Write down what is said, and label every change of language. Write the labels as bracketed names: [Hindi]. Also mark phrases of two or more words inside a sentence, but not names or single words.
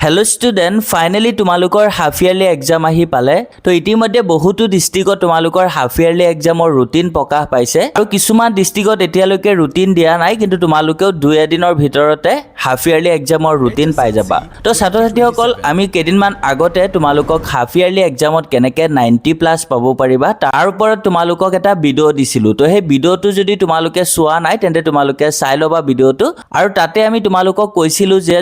[English] hello student finally [Assamese] तुमालुकर [English] half yearly exam [Assamese] आহি পালে তো ইতিমধ্যে বহুতো ডিস্ট্ৰিক্টত তুমালুকৰ [English] half yearly exam routine [Assamese] প্ৰকাশ পাইছে আৰু কিছুমান ডিস্ট্ৰিক্টত এতিয়ালৈকে ৰুটিন দিয়া নাই কিন্তু তুমালুকেও 2 এদিনৰ ভিতৰতে [English] half yearly exam routine [Assamese] পাই যাবা তো ছাত্ৰ-ছাত্ৰীসকল আমি কেদিনমান আগতে তুমালুকক [English] half yearly exam [Assamese] কেনেকে 90 প্লাস পাব পাৰিবা তাৰ ওপৰত তুমালুকক এটা ভিডিও দিছিলো তো সেই ভিডিওটো যদি তুমালুকে চোৱা নাই তেন্তে তুমালুকে চাই লবা ভিডিওটো আৰু তাতে আমি তুমালুকক কৈছিলো যে